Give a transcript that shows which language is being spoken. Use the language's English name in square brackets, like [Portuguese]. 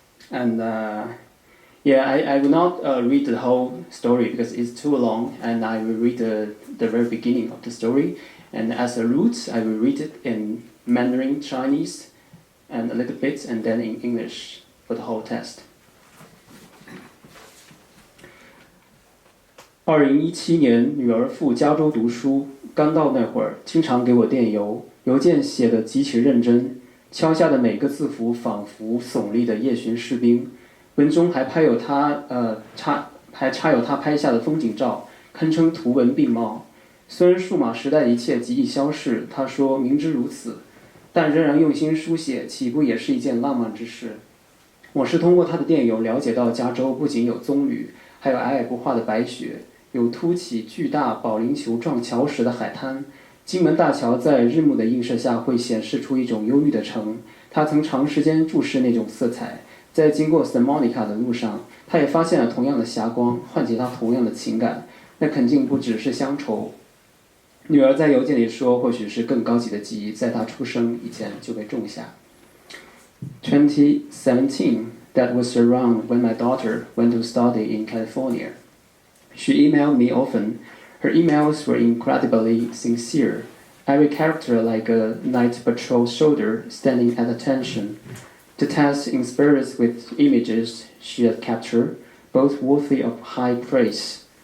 [English] And I will not read the whole story because it's too long, and I will read the very beginning of the story. And as a root, I will read it in Mandarin Chinese and a little bit, and then in English for the whole test. [Chinese] 2017年，女儿赴加州读书，刚到那会儿，经常给我电邮，邮件写得极其认真，敲下的每个字符仿佛耸立的夜巡士兵。文中还插有他拍下的风景照，堪称图文并茂。虽然数码时代的一切极易消逝，他说明知如此，但仍然用心书写，岂不也是一件浪漫之事？我是通过他的电邮了解到，加州不仅有棕榈，还有皑皑不化的白雪，有凸起巨大保龄球状桥石的海滩。金门大桥在日暮的映射下会显示出一种忧郁的城，他曾长时间注视那种色彩。在经过 Santa Monica 的路上，他也发现了同样的霞光，唤起他同样的情感。那肯定不只是乡愁。女儿在邮件里说，或许是更高级的记忆，在他出生以前就被种下。 [English] 2017, that was around when my daughter went to study in California. She emailed me often. Her emails were incredibly sincere, every character like a night patrol soldier standing at attention, to test in spirits with images she had captured, both worthy of high praise.